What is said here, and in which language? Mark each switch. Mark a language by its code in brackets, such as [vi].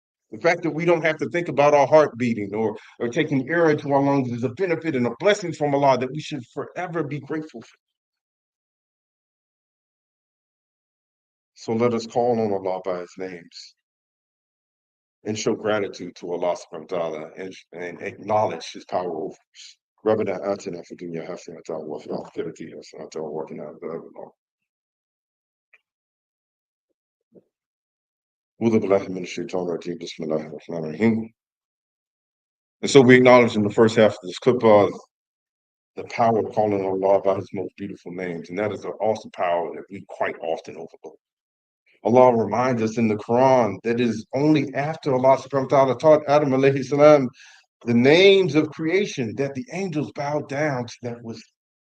[en] The fact that we don't have to think about our heart beating or taking air into our lungs is a benefit and a blessing from Allah that we should forever be grateful for. So let us call on Allah by his names and show gratitude to Allah subhanahu wa ta'ala and acknowledge his power over us. [ar] ربنا آتنا في الدنيا حسنة وفي الآخرة حسنة وقنا عذاب النار. أعوذ بالله من الشيطان الرجيم. بسم الله الرحمن الرحيم. [en] And so we acknowledge in the first half of this khutbah the power of calling Allah by his most beautiful names, and that is an awesome power that we quite often overlook. Allah reminds us in the Quran that it is only after Allah subhanahu wa ta'ala taught Adam alayhi salam the names of creation that the angels bowed down to that wisdom.